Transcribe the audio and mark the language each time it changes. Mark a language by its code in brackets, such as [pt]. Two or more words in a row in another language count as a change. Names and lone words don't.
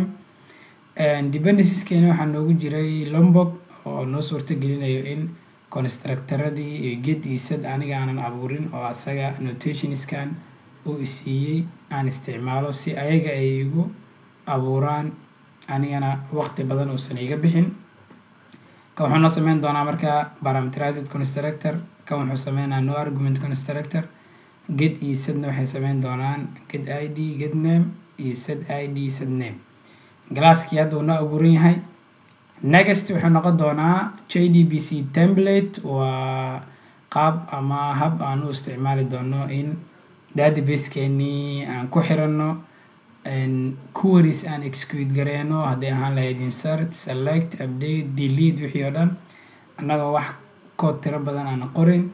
[so] dependencieskeena waxaa noogu jiray lombok oo noo suurta gelinayo in constructoradii iyo get iyo set aniga aanan abuurin oo asaga notationskan uu isiiyey aan isticmaalo si ayaga ay igu abuuraan, anigana waqti badan uusan iga bixin. kan wuxuu noo sameyn doonaa markaa [en] parameterized constructor, [so] kan wuxuu sameynaa [en] no argument constructor. [so] get iyo setna waxay sameyn doonaan [en] get ID get name [so] iyo [en] set ID set name. [so] classkii hadda uu noo abuuran yahay. next wuxuu noqon doonaa [en] JDBC template, [so] waa qaab ama hab aan u isticmaali doono in database-keeni aan ku xirano queries aan execute gareyno haddii ahaan lahayd [en] insert, select, update, delete [so] wixii oo dhan annagoo wax code tiro badan aan qorin.